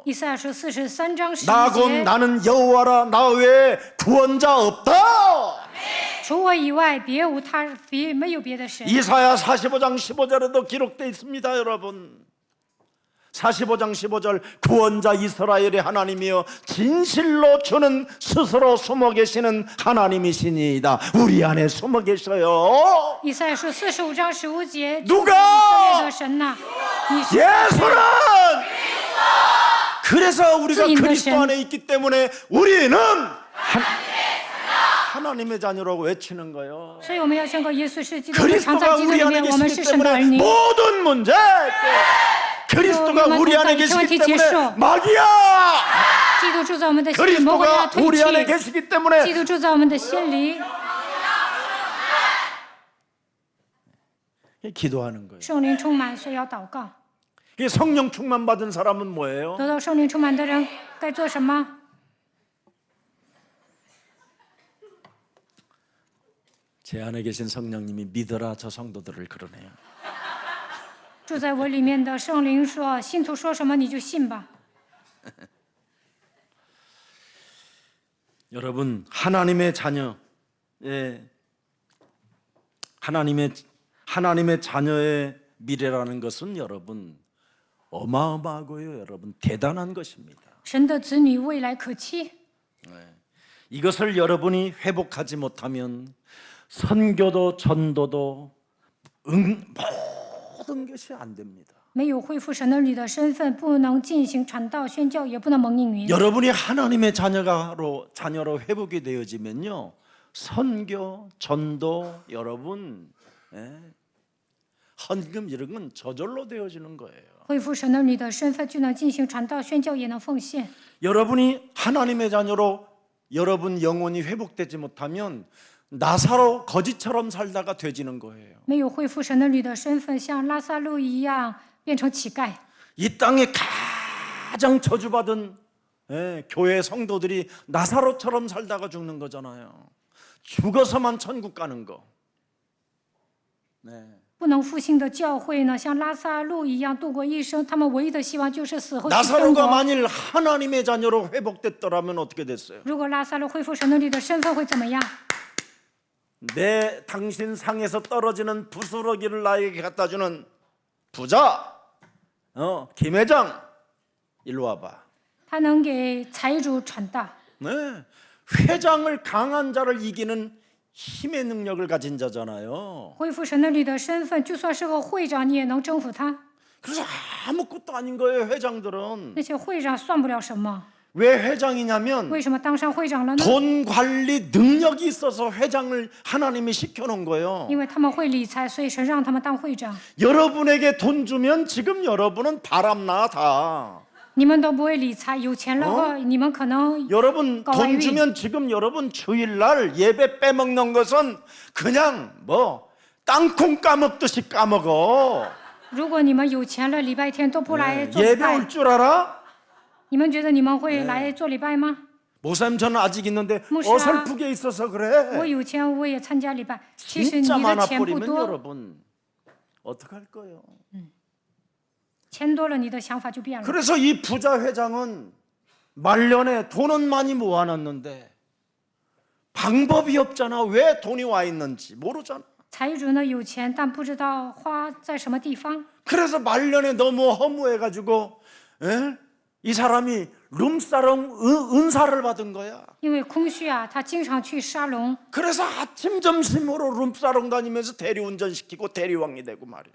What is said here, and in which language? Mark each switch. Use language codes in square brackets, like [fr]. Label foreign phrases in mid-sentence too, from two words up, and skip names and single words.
[zh] 以赛亚书43章 [ko] 나 곧 [zh] 11节， [ko] 나는 여호와라 나 외에 구원자 없다. [zh] 除我以外，别无他，没有别的神。 [ko] 이사야 45장 15절에도 기록되어 있습니다, 여러분. 45장 15절 구원자 이스라엘의 하나님이여 진실로 주는 스스로 숨어 계시는 하나님이시니이다. 우리 안에 숨어 계셔요. [zh] 以赛亚书45章15节， [ko] 누가 [zh] 以色列的神呐，你是 [ko] 예수는 그래서 우리가 주인의 그리스도 신. 안에 있기 때문에 우리는 하나님의 자녀라고 외치는 거예요. [zh] 所以我们要宣告耶稣是基督，我们常 [ko] 그리스도가 [zh] 在基督 [ko] 우리 [zh] 里 [ko] 안에 [zh] 面，我们是 [ko] 계시기 [zh] 神的儿 [ko] 때문에 [zh] 女。 [ko] 모든 문제 그리스도가 우리 안에 계시기 때문에 마귀야 [zh] 基督住在我们的心里，魔鬼要 [ko] 그리스도가 [zh] 退 [ko] 우리 안에 [zh] 去。 [ko] 계시기 때문에 [zh] 基督住在我们的心里， [ko] 기도하는 거예요. [zh] 圣灵充满，所以要祷告。 [ko] 성령 충만 받은 사람은 뭐예요? [zh] 得到圣灵充满的人该做什么？ [ko] 제 안에 계신 성령님이 믿어라 저 성도들을 그러네요. [zh] 住在我里面的圣灵说：“信徒说什么你就信吧。 [ko] 여러분 하나님의 자녀, 하나님의 자녀의 미래라는 것은 여러분 어마어마하고요, 여러분 대단한 것입니다. ” [zh] 神的子女未来可期， [ko] 이것을 여러분이 회복하지 못하면 선교도 전도도 모든 것이 안 됩니다. [zh] 没有恢复神儿女的身份，不能进行传道宣教，也不能蒙应允。 [ko] 여러분이 하나님의 자녀로 회복이 되어지면요, 선교, 전도, 여러분, 헌금 이런 건 저절로 되어지는 거예요. [zh] 恢复神儿女的身份，就能进行传道宣教，也能奉献。 [ko] 여러분이 하나님의 자녀로 여러분 영혼이 회복되지 못하면 나사로 거지처럼 살다가 돼지는 거예요. [zh] 没有恢复神儿女的身份，像拉萨路一样变成乞丐。 [ko] 이 땅에 가장 저주받은 교회 성도들이 나사로처럼 살다가 죽는 거잖아요. 죽어서만 천국 가는 거. [zh] 不能复兴的教会呢，像拉萨路一样度过一生，他们唯一的希望就是死后去天 [ko] 나사로가 [zh] 国。 [ko] 만일 하나님의 자녀로 회복됐더라면 어떻게 됐어요? [zh] 如果拉萨路恢复神儿女的身份会怎么样？ [ko] 내 당신 상에서 떨어지는 부스러기를 나에게 갖다 주는 부자, 김 회장, 일로 와봐. [zh] 他能给财主传道， [ko] 네, 회장을 강한 자를 이기는 힘의 능력을 가진 자잖아요. [zh] 恢复神儿女的身份，就算是个会长，你也能征服他。 [ko] 그래서 아무것도 아닌 거예요, 회장들은. [zh] 那些会长算不了什么， [ko] 왜 회장이냐면 [zh] 为什么当上会长了呢？ [ko] 돈 관리 능력이 있어서 회장을 하나님이 시켜놓은 거예요. [zh] 因为他们会理财，所以神让他们当会长。 [ko] 여러분에게 돈 주면 지금 여러분은 바람나 다. [zh] 你们都不会理财，有钱了话，你们可能 [ko] 여러분 돈 거의 주면 지금 여러분 주일날 예배 빼먹는 것은 그냥 뭐 땅콩 까먹듯이 까먹어. [zh] 如果你们有钱了，礼拜天都不来做礼 [ko] 예배 [zh] 拜， [ko] 올 줄 알아? [zh] 你们觉得你们会来做礼拜吗？ [ko] 목사님 저는 아직 있는데 목사. 어설프게 있어서 [zh] 我 [ko] 그래. [zh] 有钱，我也参加礼拜。其实你 [ko] 진짜 [zh] 的钱不 [ko] 많아버리면 [zh] 多， [ko] 여러분 어떡할 거예요? [zh] 钱多了，你的想法就变了。 [ko] 그래서 이 부자 회장은 말년에 돈은 많이 모아놨는데 방법이 없잖아. 왜 돈이 와 있는지 모르잖아. [zh] 财主呢有钱，但不知道花在什么地方， [ko] 그래서 말년에 너무 허무해가지고 이 사람이 룸사롱 은사를 받은 거야. [zh] 因为空虚啊，他经常去沙龙， [ko] 그래서 아침 점심으로 룸사롱 다니면서 대리운전 시키고 대리왕이 되고 말이야.